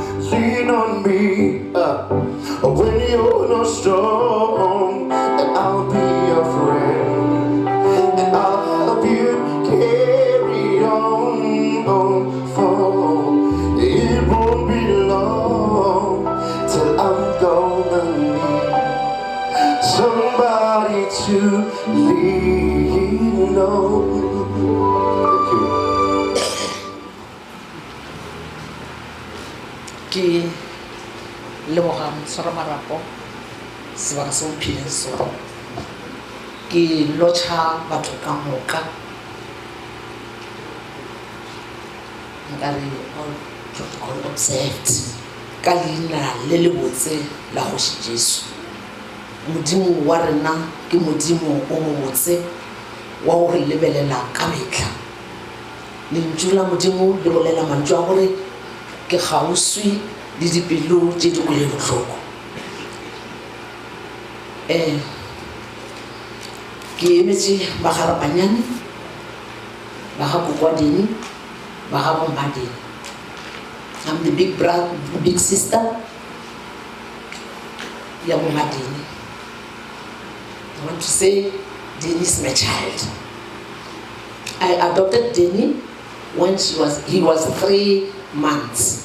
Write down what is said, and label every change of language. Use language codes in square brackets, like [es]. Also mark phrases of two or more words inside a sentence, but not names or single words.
[en] Lean on me when you're not strong, and I'll be your friend, and I'll help you carry on. For it won't be long till I'm gonna need somebody to lean on. [nso] Ke leboga motshwara marapo sebaka se o phileng sone ke lotšha batho ka moka nkare [en] all protocol observed [nso] ka leina le le botse la Kgoši Jesu. Modimo wa rena ke modimo o mo botse wa go re lebelela ka metlha. Lentšu la modimo le bolela mantšu a gore ke kgauswi le dipelo tše di kwele bohloko. Ke emetše ba ga Rapanyane, ba ga Kokwadini, ba ga Bommadini. [en] I'm the big brother, the big sister. I want to say Denny is my child. I adopted Denny when he was 3 months.